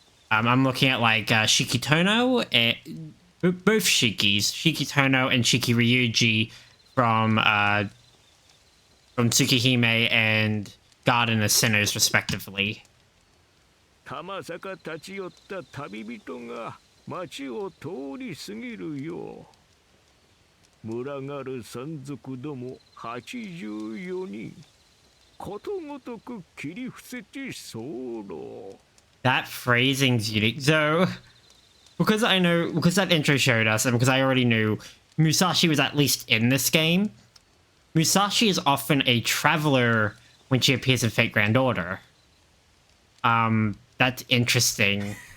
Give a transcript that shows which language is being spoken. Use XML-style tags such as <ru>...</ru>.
<en>I'm looking at like Shikitono, both Shikis, Shikitono and Shiki Ryuji from Tsukihime and Garden of Sinners, respectively.</en> <ja>玉坂立ち寄った旅人が町を通り過ぎるよう。群がる山賊ども84人、ことごとく切り伏せて候。</ja> <en>That phrasing's unique. So, because that intro showed us, and because I already knew Musashi was at least in this game, Musashi is often a traveler when she appears in Fate Grand Order. That's interesting.</en>